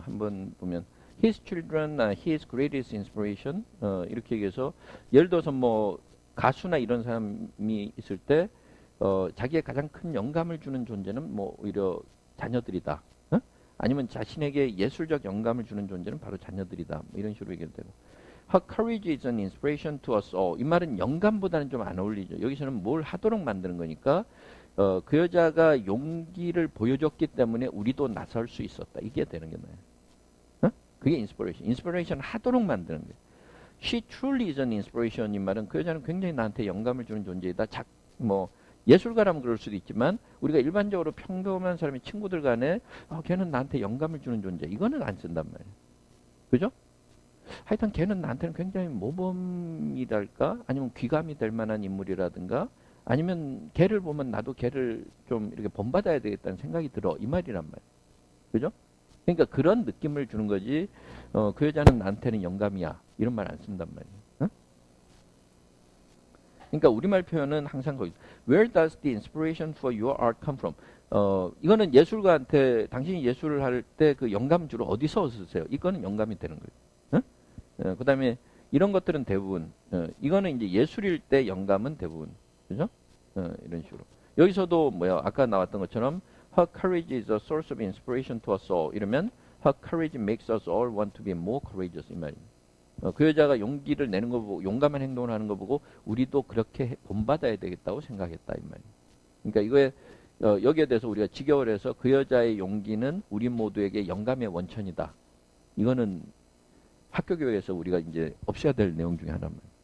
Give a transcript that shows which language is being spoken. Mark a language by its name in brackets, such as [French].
[Korean] 한번 보면 [English] His children are his greatest inspiration. [Korean] 이렇게 얘기해서 예를 들어서 뭐 가수나 이런 사람이 있을 때 자기의 가장 큰 영감을 주는 존재는 뭐 오히려 자녀들이다. 아니면 자신에게 예술적 영감을 주는 존재는 바로 자녀들이다. 뭐 이런 식으로 얘기를 되고. [English] Her courage is an inspiration to us all. [Korean] 이 말은 영감보다는 좀 안 어울리죠. 여기서는 뭘 하도록 만드는 거니까 그 여자가 용기를 보여줬기 때문에 우리도 나설 수 있었다. 이게 되는 게 나요. 그게 인스피레이션. 인스피레이션 하도록 만드는 거예요. [English] She truly is an inspiration. [Korean] 이 말은 그 여자는 굉장히 나한테 영감을 주는 존재이다. 뭐 예술가라면 그럴 수도 있지만 우리가 일반적으로 평범한 사람이 친구들 간에 걔는 나한테 영감을 주는 존재. 이거는 안 쓴단 말이에요. 그죠? 하여튼 걔는 나한테는 굉장히 모범이랄까? 아니면 귀감이 될 만한 인물이라든가 아니면 걔를 보면 나도 걔를 좀 이렇게 본받아야 되겠다는 생각이 들어. 이 말이란 말이에요. 그죠? 그러니까 그런 느낌을 주는 거지 그 여자는 나한테는 영감이야. 이런 말 안 쓴단 말이에요. 그러니까 우리말 표현은 항상 거기 [English] Where does the inspiration for your art come from? [Korean] 이거는 예술가한테 당신이 예술을 할 때 그 영감 주로 어디서 얻으세요? 이거는 영감이 되는 거예요. 그 다음에 이런 것들은 대부분 이거는 이제 예술일 때 영감은 대부분 그죠? 이런 식으로 여기서도 뭐야 아까 나왔던 것처럼 [English] Her courage is a source of inspiration to us all [Korean] 이러면 [English] Her courage makes us all want to be more courageous [Korean] 이 말입니다. 그 여자가 용기를 내는 거 보고 용감한 행동을 하는 거 보고 우리도 그렇게 본받아야 되겠다고 생각했다 이 말이에요. 그러니까 이거에 여기에 대해서 우리가 직역을 해서 그 여자의 용기는 우리 모두에게 영감의 원천이다. 이거는 학교 교육에서 우리가 이제 없애야 될 내용 중에 하나만.